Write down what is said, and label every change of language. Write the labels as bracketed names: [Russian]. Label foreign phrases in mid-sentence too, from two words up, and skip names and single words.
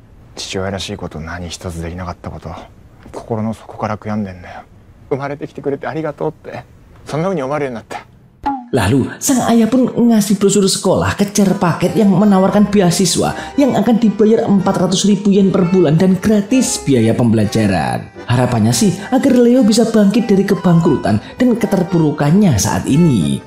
[Japanese] 父親らしいこと何一つできなかったこと、心の底から悔やんでんだよ。生まれてきてくれてありがとうって、そんな風に思われるようになった。 [Indonesian] Lalu sang ayah pun ngasih brosur sekolah ke care paket yang menawarkan beasiswa yang akan dibayar 400.000 yen per bulan dan gratis biaya pembelajaran. Harapannya sih agar Leo bisa bangkit dari kebangkrutan dan keterpurukannya saat ini.